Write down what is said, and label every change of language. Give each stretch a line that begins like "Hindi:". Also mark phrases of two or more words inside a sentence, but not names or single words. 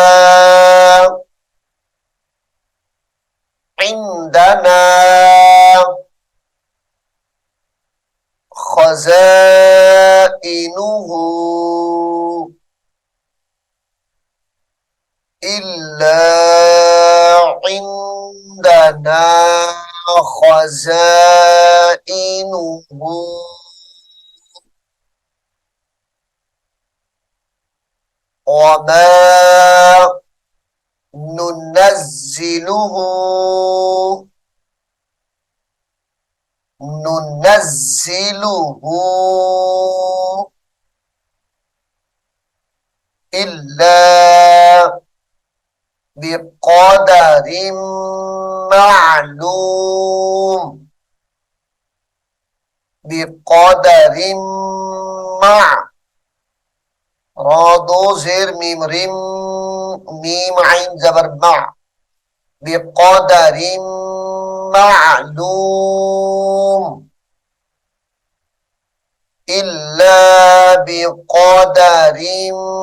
Arabic: عندنا خزائنه إلا عندنا خزائنه وما ننزله ننزله إلا بقدر معلوم بقدر ما
Urdu: را دو زیر میم رم میم عین زبر ما
Arabic: بقدر معلوم إلا بقدر